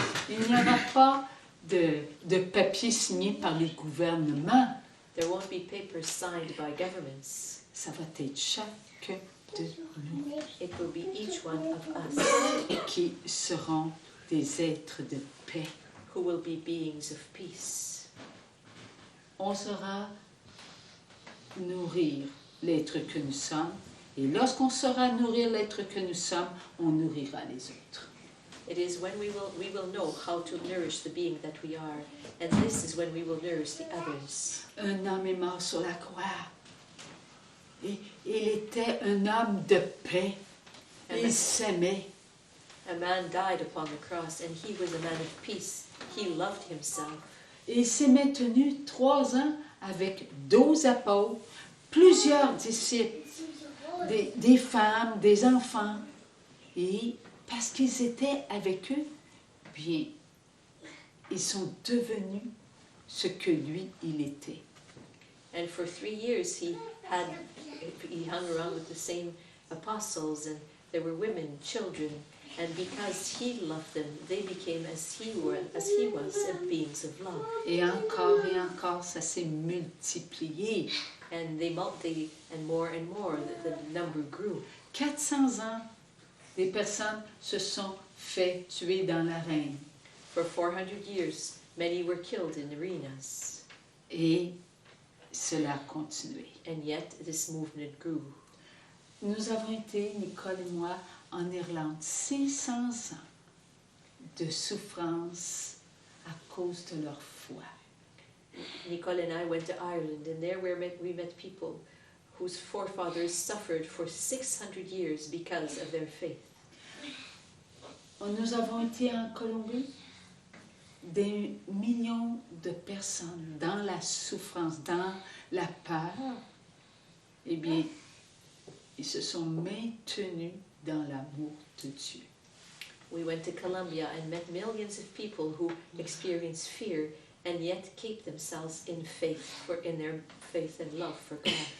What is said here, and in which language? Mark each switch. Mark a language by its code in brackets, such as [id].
[fr] Il n'y aura pas de papier signé par les gouvernements. [en] There won't be papers signed by governments. [fr] Ça va être chacun de nous [en] It will be each one of us [fr] qui seront des êtres de paix. [en] who will be beings of peace. [fr] On saura nourrir l'être que nous sommes. Et lorsqu'on saura nourrir l'être que nous sommes, on nourrira les autres. [en] It is when we will know how to nourish the being that we are, and this is when we will nourish the others. [fr] Un homme est mort sur la croix. Et il était un homme de paix. Il s'aimait. [en] A man died upon the cross, and he was a man of peace. He loved himself. [fr] Et il s'est maintenu 3 ans avec 12 apôtres, plusieurs disciples, des femmes, des enfants. Et parce qu'ils étaient avec eux, bien, ils sont devenus ce que lui, il était. [en] And for 3 years he hung around with the same apostles and There were women, children, and because he loved them, they became as he was, beings of love. [fr] Et encore, ça s'est multiplié. [en] And more and more, the number grew. [fr] 400 ans, des personnes se sont fait tuer dans l'arène. [en] For 400 years, many were killed in arenas. [fr] Et cela a continué. [en] And yet, this movement grew. [fr] Nous avons été, Nicole et moi, en Irlande, 600 ans de souffrance à cause de leur foi. [en] Nicole and I went to Ireland, and there we met people whose forefathers suffered for 600 years because of their faith. [fr] Nous avons été en Colombie, des millions de personnes dans la souffrance, dans la peur. Eh bien, ils se sont maintenus dans l'amour de Dieu. [en] We went to Colombia and met millions of people who experienced fear and yet keep themselves in their faith and love for God.